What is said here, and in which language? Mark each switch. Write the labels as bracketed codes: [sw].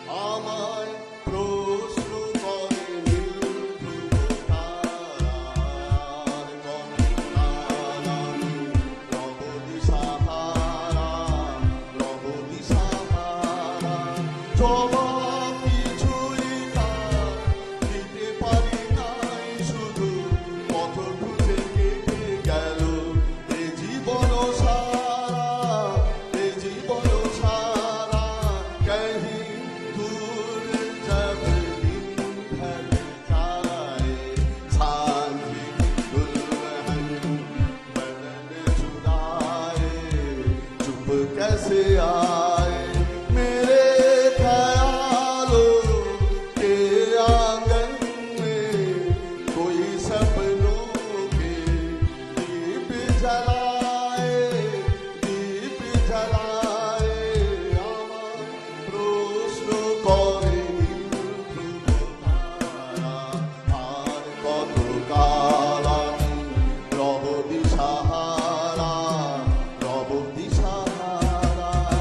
[bn] আমায় প্রশ্ন করে নীল ধ্রুব তারা, আর কত কাল আমি রব দিশাহারা, রব দিশাহারা। জবাব কিছুই তার দিতে পারি নাই, শুধু পথ খুঁজে কেটে গেল এ জীবন সারা, এ জীবন সারা। [hi] কहीं दूर जब दिन ढल जाए, सांझी दुल्हन बदन चुराए, चुप कैसे आए मेरे ख्यालों के आंगन में, कोई सपनों के दीप जलाए, दीप जलाए। [bn] আমার প্রশ্ন করে নীল ধ্রুব তারা, আর কত কাল আমি রব দিশাহারা, রব দিশাহারা।